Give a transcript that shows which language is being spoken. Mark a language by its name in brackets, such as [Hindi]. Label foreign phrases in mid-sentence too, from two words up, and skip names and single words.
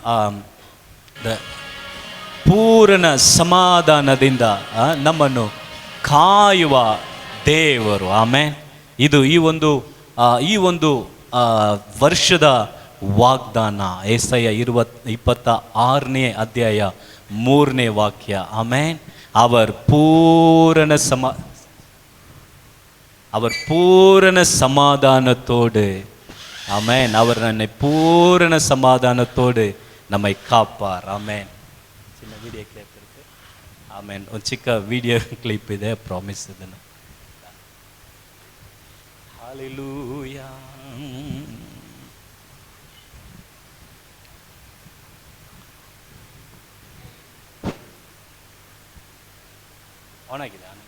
[Kannada] ಪೂರ್ಣ ಸಮಾಧಾನದಿಂದ ನಮ್ಮನ್ನು ಕಾಯುವ ದೇವರು. ಆಮೇನ್. ಇದು ಈ ಒಂದು ವರ್ಷದ ವಾಗ್ದಾನ. ಯೆಶಾಯ 26ನೇ ಅಧ್ಯಾಯ 3ನೇ ವಾಕ್ಯ. ಆಮೇನ್. [Tamil] அவர் பூரண சமாதானத்தோடு, ஆமென், அவர் நம்மை பூரண சமாதானத்தோடு நம்மை காப்பார். [Kannada] ಆಮೇನ್. ಚಿನ್ನ [English] video clip [Kannada] ಇರುತ್ತೆ. ಆಮೇನ್. ಒಂದು ಚಿಕ್ಕ [English] video clip [Kannada] ಇದೆ, ಪ್ರಾಮಿಸ್ ಇದನ್ನು. ಹಾಲೆಲೂಯಾ. ಆನ್ ಆಗಿದೆ.